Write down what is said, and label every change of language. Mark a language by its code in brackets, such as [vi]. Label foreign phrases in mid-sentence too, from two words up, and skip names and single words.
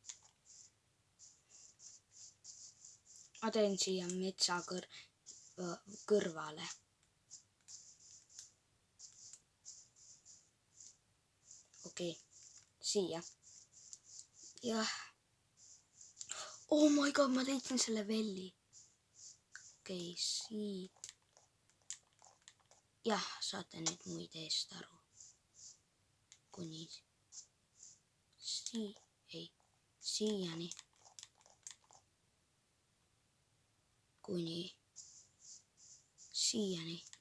[et] Ma teen siia metsa kõrvale. Okei, siia. Jah. [en] Oh my god, [et] ma leidsin selle velli. Okei, siit. Jah, saate nüüd mu ideest aru. Kuni siiani. Kuni siiani.